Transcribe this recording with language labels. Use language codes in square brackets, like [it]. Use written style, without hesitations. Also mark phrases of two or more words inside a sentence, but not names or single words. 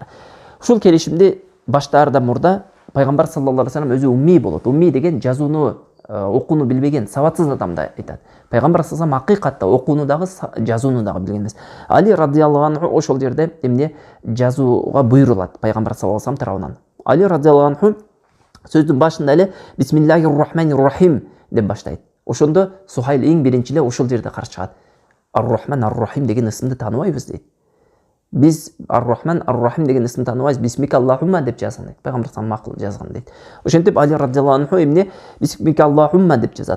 [ky] Ушул келишимди баштаарда мурда пайгамбар [ar] صلى الله عليه وسلم [ky] өзү умми болот. Умми деген жазууну, окууну билбеген, сабатсыз адамды айтат. Пайгамбар [ar] صلى الله عليه وسلم [ky] акыйкатта окууну дагы, жазууну дагы билген эмес. Али [ar] رضي الله عنه [ky] ошол жерде эмне жазууга буйрулат пайгамбар [ar] صلى الله عليه وسلم [ky] тарабынан. Али [ar] رضي الله عنه [ky] сөздүн башында эле [ar] بسم الله الرحمن الرحيم [ky] деп баштайт. Ошондо Сухайл эң биринчи эле ошол жерде каршы чыгат. Ар-Рахман ар-Рахим деген ысымды тааныбайбыз дейт. Biz Ar-Rahman Ar-Rahim деген исмди тааныбайбыз. [ar] باسمك اللهم [ky] деп жазган дейт. Пайгамбар [ar] صلى الله عليه وسلم [ky] жазган дейт. Ошентип Али [ar] رضي الله عنه [ky] эмне [ar] باسمك اللهم [ky] деп жазат.